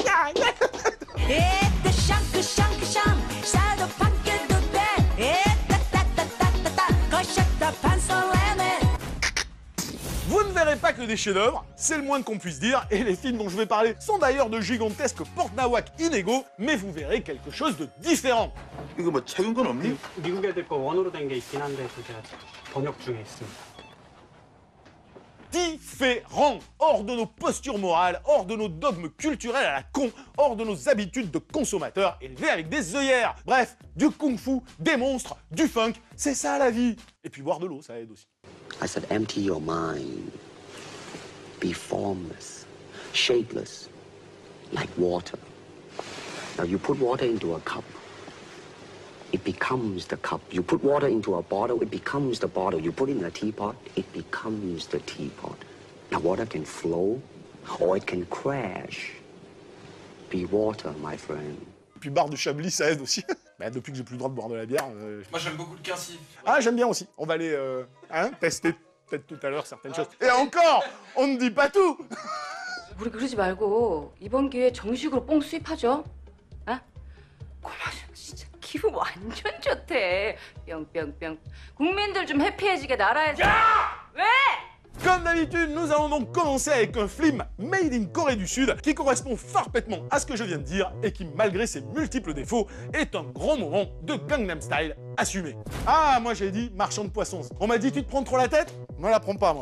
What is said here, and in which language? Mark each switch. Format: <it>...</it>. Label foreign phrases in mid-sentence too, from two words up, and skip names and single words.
<fr>Vous ne verrez pas que des chefs-d'œuvre, c'est le moins qu'on puisse dire, et les films dont je vais parler sont d'ailleurs de gigantesques porte-nawak inégaux, mais vous verrez quelque chose de différent.</fr> <ko>이거 뭐 책은 건 없니? 미국 애들 거 원어로 된 게 있긴 한데 제가 번역 중에 있습니다.</ko> <fr>Différent, hors de nos postures morales, hors de nos dogmes culturels à la con, hors de nos habitudes de consommateurs élevés avec des œillères. Bref, du kung-fu, des monstres, du funk, c'est ça la vie. Et puis boire de l'eau, ça aide aussi.</fr> <en>I said empty your mind. be formless, shapeless, like water. Now you put water into a cup, it becomes the cup. You put water into a bottle, it becomes the bottle. You put it in a teapot, it becomes the teapot. Now water can flow or it can crash. Be water, my friend.</en> <fr>Puis barre de Chablis, ça aide aussi. Bah, depuis que j'ai plus le droit de boire de la bière. Moi j'aime beaucoup le quincy. Ah, j'aime bien aussi. On va aller tester peut-être tout à l'heure certaines choses. Et encore, on ne dit pas tout.</fr> <ko>우리 그러지 말고 이번 기회에 정식으로 뽕 수입하죠. 아? 고마워, 진짜 기분 완전 좋대. 뿅뿅뿅. 국민들 좀 해피해지게 나라에서. 왜?</ko> <fr>Comme d'habitude, nous allons donc commencer avec un film</fr> <en>made in</en> <fr>Corée du Sud qui correspond parfaitement à ce que je viens de dire et qui, malgré ses multiples défauts, est un grand moment de Gangnam Style assumé. Ah, moi j'ai dit marchand de poissons. On m'a dit tu te prends trop la tête? Ne la prends pas moi.</fr>